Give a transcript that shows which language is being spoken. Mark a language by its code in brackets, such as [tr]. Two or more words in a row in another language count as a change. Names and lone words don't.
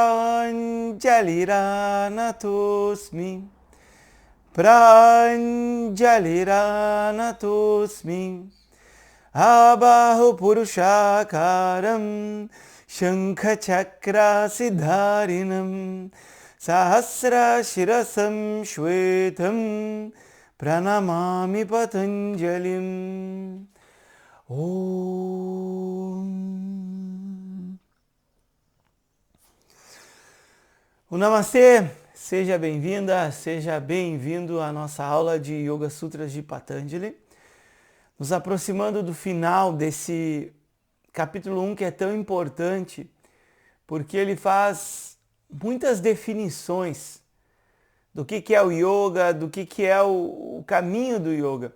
[sa] प्राञ्जलिरानतोऽस्मि प्राञ्जलिरानतोऽस्मि आबाहु पुरुषाकारं शङ्ख चक्र सिद्धारिणं सहस्र शिरसं श्वेतं प्रणमामि पतञ्जलिम्. Om. [pt] O Namastê, seja bem-vinda, seja bem-vindo à nossa aula de Yoga Sutras de Patanjali. Nos aproximando do final desse capítulo 1 que é tão importante, porque ele faz muitas definições do que é o yoga, do que é o caminho do yoga.